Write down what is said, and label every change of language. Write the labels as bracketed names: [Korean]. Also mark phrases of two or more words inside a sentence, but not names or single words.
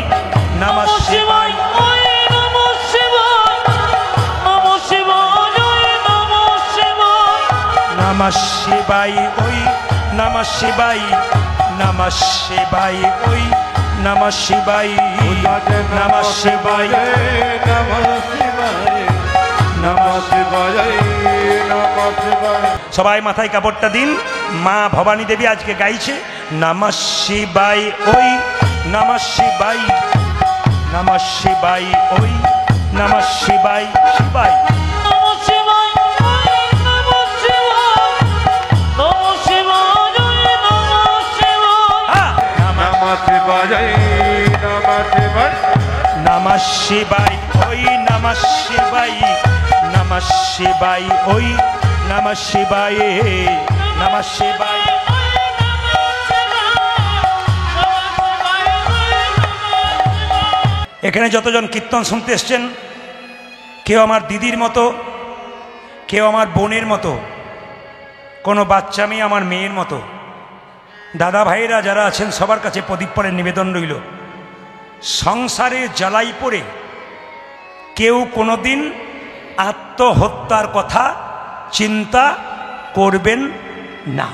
[Sanskrit] নমঃ শিবায় ওই, নমঃ শিবায়, নমঃ শিবায় ওই, নমঃ শিবায়, নমঃ শিবায় ওই, নমঃ শিবায়, নমঃ শিবায় ওই, নমঃ শিবায়, নমঃ শিবায়, নমঃ শিবায়, নমঃ শিবায়। [Bangla] সবাই মাথায় কাপড়টা দিন। মা ভবানী দেবী আজকে গাইছে [Sanskrit] নমঃ শিবায় [Bangla] ওই, [Sanskrit] নমঃ শিবায়, নমঃ শিবায় ওই, নমঃ শিবায়, শিবায়, নমঃ শিবায়, নমঃ শিবায়, নমঃ শিবায়, নমঃ শিবায়, নমঃ শিবায়, নমঃ শিবায়, নমঃ শিবায় ওই, নমঃ শিবায়, নমঃ শিবায় ওই, নমঃ শিবায়, নমঃ শিবায়। [Bangla] এখানে যতজন কীর্তন শুনতে এসছেন, কেউ আমার দিদির মতো, কেউ আমার বোনের মতো, কোনো বাচ্চা মেয়ে আমার মেয়ের মতো। দাদা ভাইরা যারা আছেন সবার কাছে প্রদীপ পরের নিবেদন রইল, সংসারে জ্বালাই পড়ে কেউ কোনোদিন আত্মহত্যার কথা চিন্তা করবেন না।